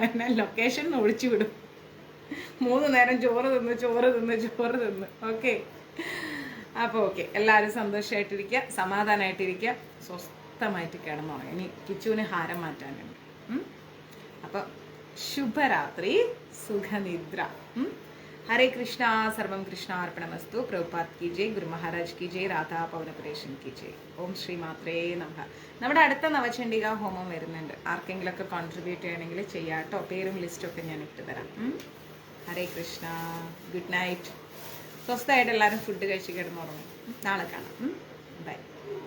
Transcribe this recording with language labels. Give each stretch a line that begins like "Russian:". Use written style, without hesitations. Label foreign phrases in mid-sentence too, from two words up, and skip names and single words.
Malayalam: എന്നെ ലൊക്കേഷൻ ഒഴിച്ചു വിടും. 3 നേരം ചോറ് തിന്ന്. ഓക്കെ, അപ്പോൾ ഓക്കെ, എല്ലാവരും സന്തോഷമായിട്ടിരിക്കുക, സമാധാനമായിട്ടിരിക്കുക, സ്വസ്ഥമായിട്ട് കിടന്നുറങ്ങും. ഇനി കിച്ചുവിന് ഹാരം മാറ്റാനുണ്ട്. അപ്പം ശുഭരാത്രി, സുഖനിദ്ര.
Sanskrit: हरे कृष्णा, सर्वम कृष्णा अर्पणमस्तु.
Hindi: प्रभुपाद की जय, गुरु महाराज की जय, राधा പവനപുരേഷൻ की जय.
Sanskrit: ഓം ശ്രീ മാത്രേ നമഃ.
Malayalam: നമ്മുടെ അടുത്ത നവചണ്ഡിക ഹോമം വരുന്നുണ്ട്. ആർക്കെങ്കിലൊക്കെ കോൺട്രിബ്യൂട്ട് ചെയ്യണമെങ്കിൽ ചെയ്യാം കേട്ടോ. പേരും ലിസ്റ്റൊക്കെ ഞാൻ ഇട്ട് തരാം. ഹരേ കൃഷ്ണ,
English: good night.
Malayalam: സ്വസ്ഥമായിട്ട് എല്ലാവരും ഫുഡ് കഴിച്ച് കിടന്നുറങ്ങും. നാളെ കാണാം. ബൈ.